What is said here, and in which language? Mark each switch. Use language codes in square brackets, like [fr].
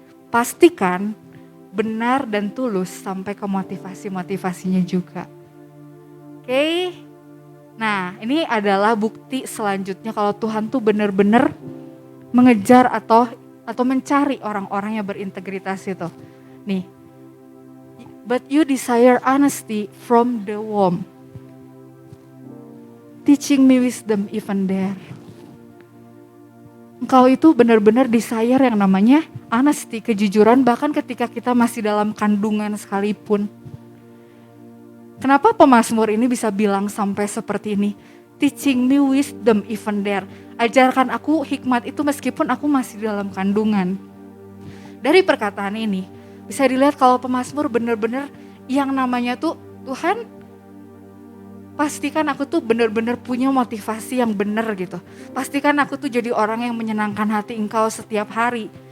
[id] Pastikan benar dan tulus sampai ke motivasi-motivasinya juga. Oke. Nah ini adalah bukti selanjutnya kalau Tuhan tuh benar-benar mengejar atau mencari orang-orang yang berintegritas itu. [en] Nih, but you desire honesty from the womb, teaching me wisdom even there. [id] Engkau itu benar-benar desire yang namanya honesty, kejujuran bahkan ketika kita masih dalam kandungan sekalipun. Kenapa pemazmur ini bisa bilang sampai seperti ini? [en] Teaching me wisdom even there. [id] Ajarkan aku hikmat itu meskipun aku masih dalam kandungan. Dari perkataan ini bisa dilihat kalau pemazmur benar-benar yang namanya tuh Tuhan pastikan aku tuh benar-benar punya motivasi yang benar gitu. Pastikan aku tuh jadi orang yang menyenangkan hati Engkau setiap hari.